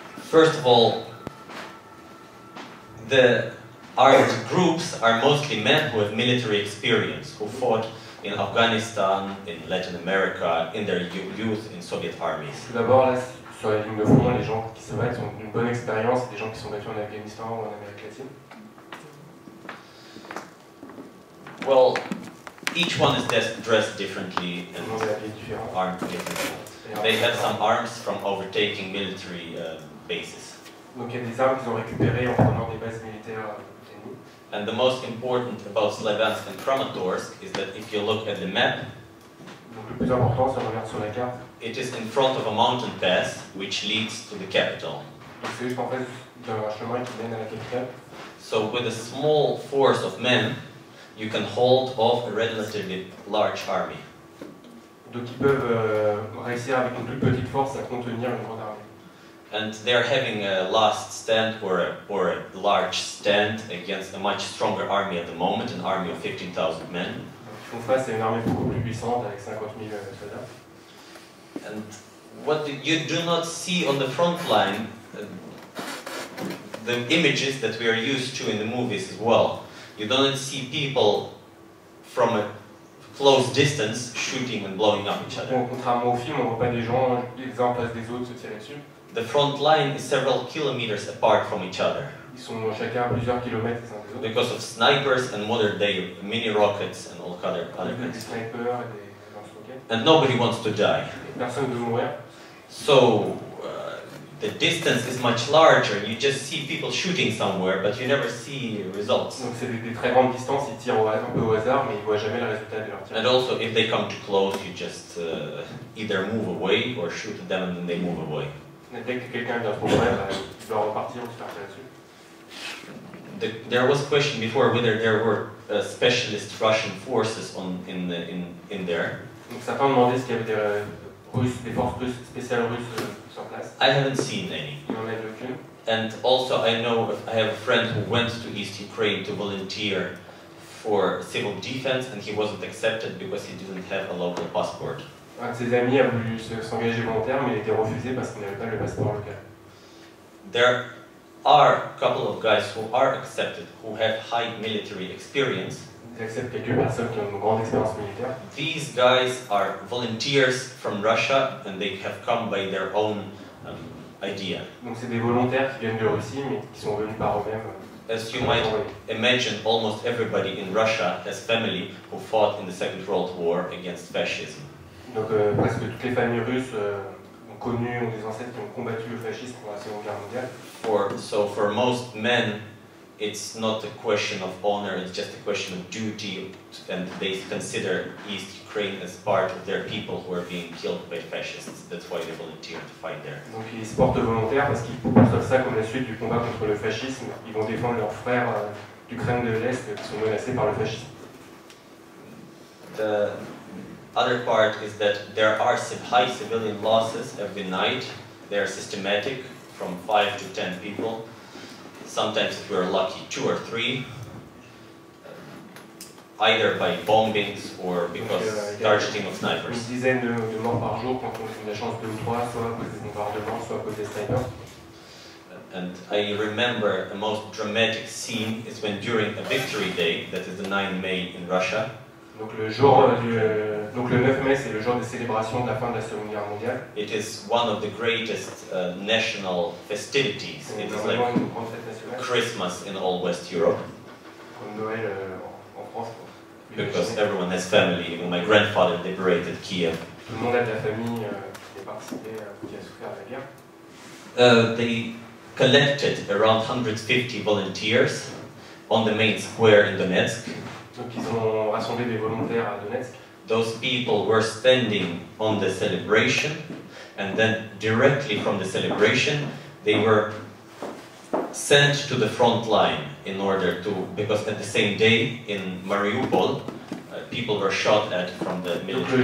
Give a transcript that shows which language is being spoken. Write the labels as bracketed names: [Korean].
[English] First of all, the armed groups are mostly men who have military experience, who fought in Afghanistan, in Latin America, in their youth in Soviet armies. [French] Tout d'abord, là, sur la ligne de front, les gens qui se battent ont une bonne expérience, des gens qui sont battus en Afghanistan ou en Amérique latine. [English] Well, each one is dressed differently and [French] Tout le monde est habillé différent. [English] armed differently. They had some arms from overtaking military bases. [French] Donc il y a des armes qu'ils ont récupérées en prenant des bases militaires ennemies. [English] And the most important about Slaviansk and Kramatorsk is that if you look at the map, [French] Donc le plus important, si on regarde sur la carte, [English] it is in front of a mountain pass which leads to the capital. [French] donc c'est juste en face d'un chemin qui mène à la capitale. [English] So with a small force of men, you can hold off a relatively large army. [French] Donc ils peuvent réussir avec une plus petite force à contenir une grande armée. [English] And they're having a last stand or a large stand against a much stronger army at the moment, an army of 15,000 men. [French] Ils font face à une armée beaucoup plus puissante avec 50 000 soldats. [English] And what you do not see on the front line, the images that we are used to in the movies as well. You don't see people from a close distance shooting and blowing up each other. [French] Contrairement au film, on ne voit pas des gens les uns en face des autres se tirer dessus. [English] The front line is several kilometers apart from each other. [French] Ils sont chacun à plusieurs kilomètres les uns des autres. [English] Because of snipers and modern day mini rockets and all other [French] Des [English] things. [French] snipers et des lance-roquettes. [English] And nobody wants to die. [French] Et personne ne veut mourir. [English] So the distance is much larger. You just see people shooting somewhere, but you never see results. [French] Donc c'est des très grandes distances, ils tirent un peu au hasard, mais ils ne voient jamais le résultat de leur tir. [English] And also, if they come too close, you just either move away or shoot at them and then they move away. [French] Et dès que quelqu'un vient trop près, il doit repartir ou se faire tirer dessus. [English] There was a question before whether there were specialist Russian forces in there. [French] Donc certains demandaient s'il y avait des forces russes, spéciales russes sur place. [English] I haven't seen any. [French] Il n'y en a aucune. [English] And also, I have a friend who went to East Ukraine to volunteer for civil defense, and he wasn't accepted because he didn't have a local passport. [French] Un de ses amis a voulu s'engager volontaire, mais il a été refusé parce qu'il n'avait pas le passeport local. [English] There are a couple of guys who are accepted who have high military experience. [French] Ils acceptent quelques personnes qui ont une grande expérience militaire. [English] These guys are volunteers from Russia, and they have come by their own idea. [French] Donc c'est des volontaires qui viennent de Russie, mais qui sont venus par eux-mêmes. [English] As you might imagine, almost everybody in Russia has family who fought in the Second World War against fascism. [French] Donc presque toutes les familles russes ont des ancêtres qui ont combattu le fascisme pendant la Seconde Guerre mondiale. [English] So for most men, it's not a question of honor, it's just a question of duty, and they consider East Ukraine as part of their people who are being killed by fascists. That's why they volunteer to fight there. [French] Donc ils se portent volontaires parce qu'ils perçoivent ça comme la suite du combat contre le fascisme. Ils vont défendre leurs frères d'Ukraine de l'Est qui sont menacés par le fascisme. [English] The other part is that there are high civilian losses every night. They are systematic, from 5 to 10 people. Sometimes, if we're lucky, 2 or 3, either by bombings or because targeting of snipers. [French] Une dizaine de morts par jour quand on a de la chance 2 ou 3, soit à cause des bombardements, soit à cause des snipers. [English] And I remember the most dramatic scene is when during a victory day, that is the 9 May in Russia. [French] Donc le 9 mai, c'est le jour des célébrations de la fin de la Seconde Guerre mondiale. [English] It is one of the greatest national festivities. It is like Christmas in all West Europe. [French] comme Noël en France. [English] because everyone has family. Even my grandfather liberated Kiev. [French] Tout le monde a de la famille qui a participé, qui a souffert de la guerre. [English] They collected around 150 volunteers on the main square in Donetsk. [French] Donc ils ont rassemblé des volontaires à Donetsk. [English] Those people were standing on the celebration, and then directly from the celebration they were sent to the front line in order to, because at the same day in Mariupol people were shot at from the military.